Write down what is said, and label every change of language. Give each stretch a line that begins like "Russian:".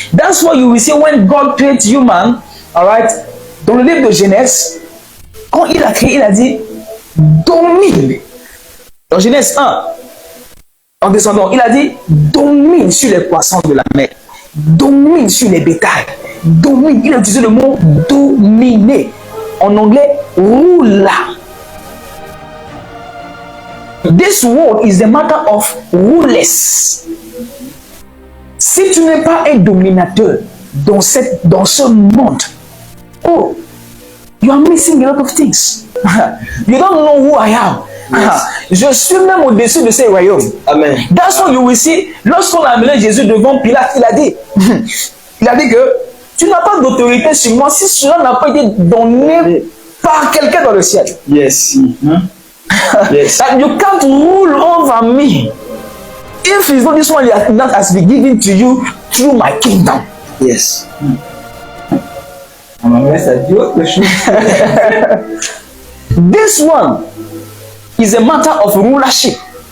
English: That's why you will see when God creates human, all right,
French: dans le livre de Genèse, quand il a créé, il a dit domine. Dans Genèse 1, en descendant, il a dit domine sur les poissons de la mer, domine sur les bétails, domine. Il a utilisé le mot dominer. En anglais, rule.
English: This world is a matter of rulers.
French: Si tu n'es pas un dominateur dans ce monde, oh,
English: you are missing a lot of things. You don't know who I am. Yes.
French: Je suis même au-dessus de ces royaumes.
English: Amen. That's why you will see,
French: lorsqu'on a amené Jésus devant Pilate, il a dit que tu n'as pas d'autorité sur moi si cela n'a pas été donné par quelqu'un dans le ciel.
English: Yes. Yes. That you can't rule over me if it's not this one that has been given to you through my kingdom. Yes. This one is a matter of rulership.